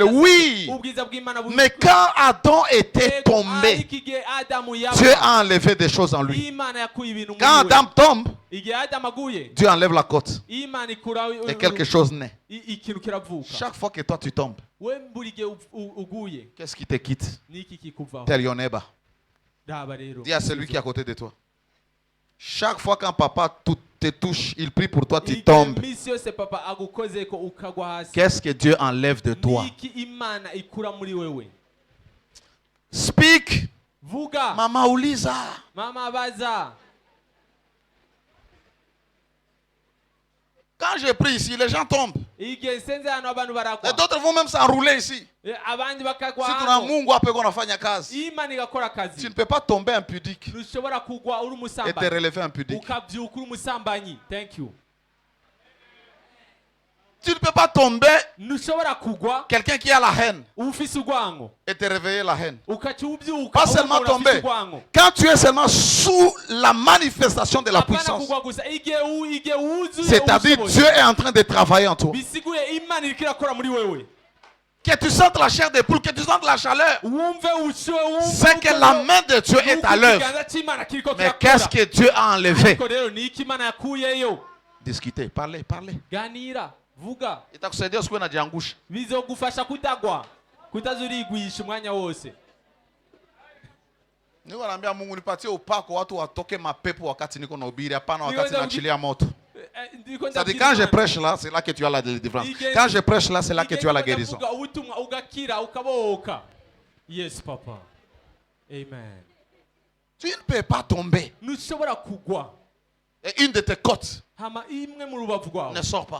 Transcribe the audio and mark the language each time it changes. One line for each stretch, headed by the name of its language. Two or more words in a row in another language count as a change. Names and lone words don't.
French: Oui, mais quand Adam était tombé, Dieu a enlevé des choses en lui. Quand Adam tombe, Dieu enlève la côte et quelque chose naît. Chaque fois que toi tu tombes, qu'est-ce qui te quitte?
English: Tel your neighbor.
French: Dis à celui qui est à côté de toi. Chaque fois qu'un papa te touche, il prie pour toi, tu tombes. Qu'est-ce que Dieu enlève de toi?
English: Speak.
Swahili: Mama Uliza.
French: Quand je prie ici, les gens tombent. Et d'autres vont même s'enrouler ici. Si tu as
Swahili: Mungu hapo
French: qu'on
Swahili: afanya kazi,
French: tu ne peux pas tomber impudique et te relever impudique. Tu ne peux pas tomber quelqu'un qui a la haine et te réveiller la haine. Pas seulement tomber. Quand tu es seulement sous la manifestation de la puissance, c'est-à-dire Dieu est en train de travailler en toi. Que tu sentes la chair des poules, que tu sentes la chaleur, c'est que la main de Dieu est à l'œuvre. Mais qu'est-ce que Dieu a enlevé? Discuter, parler.
Swahili: Itakusaidia usiwe unajiangusha.
Rundi: Bizogufasha kutagwa. Kutazurigwisha umwanya wose.
Swahili: Niko naambia Mungu nipatie upako watu watoke mapepo wakati niko nahubiri, hapana wakati naachilia moto.
French: C'est-à-dire quand je prêche là, c'est là que tu as la délivrance. Quand je prêche là, c'est là que tu as la guérison.
English: Yes, papa. Amen.
French: Tu ne peux pas tomber. Et une de tes côtes ne sort pas.